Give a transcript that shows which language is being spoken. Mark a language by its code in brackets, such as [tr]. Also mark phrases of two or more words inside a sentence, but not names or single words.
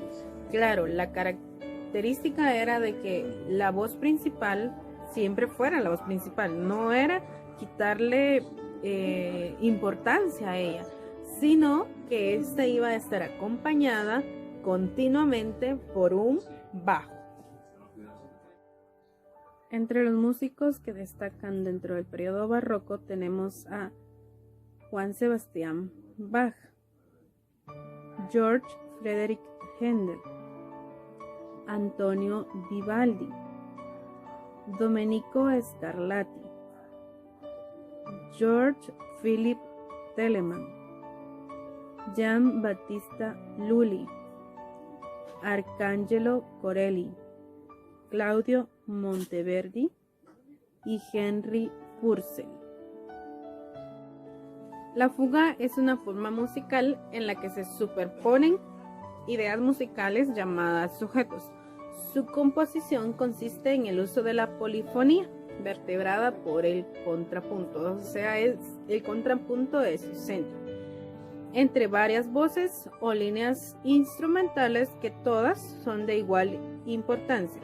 [es] Claro, la característica era de que la voz principal siempre fuera la voz principal, no era quitarle importancia a ella, sino que esta iba a estar acompañada continuamente por un bajo. Entre los músicos que destacan dentro del periodo barroco tenemos a Juan Sebastián Bach, George Frederick Händel, Antonio Vivaldi, Domenico Scarlatti, George Philip Telemann, Gian Battista Lully, Arcangelo Corelli, Claudio Monteverdi y Henry Purcell. La fuga es una forma musical en la que se superponen ideas musicales llamadas sujetos. Su composición consiste en el uso de la polifonía, vertebrada por el contrapunto, o sea, el contrapunto es su centro, entre varias voces o líneas instrumentales que todas son de igual importancia.